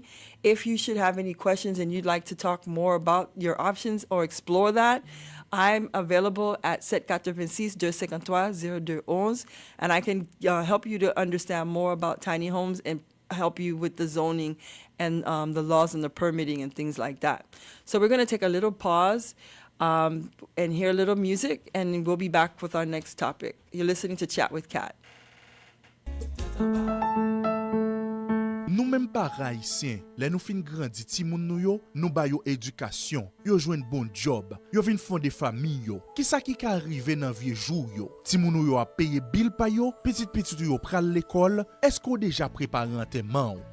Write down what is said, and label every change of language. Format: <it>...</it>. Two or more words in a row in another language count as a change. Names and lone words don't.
<en>If you should have any questions and you'd like to talk more about your options or explore that, I'm available at 786-253-0211, and I can help you to understand more about tiny homes and help you with the zoning and the laws and the permitting and things like that. So we're going to take a little pause and hear a little music, and we'll be back with our next topic. You're listening to Chat with Kat.</en> <ht>Nou menm pa haïtien, le nou fin grandi ti moun nou yo, nou ba yo edukasyon, yo jwen bon job, yo vin fonde fami yo. Ki sa ki ka arrive nan vie jou yo? Ti moun nou yo a paye bil pa yo, petit yo pral l'école, esko deja prepare anterman ou?</ht>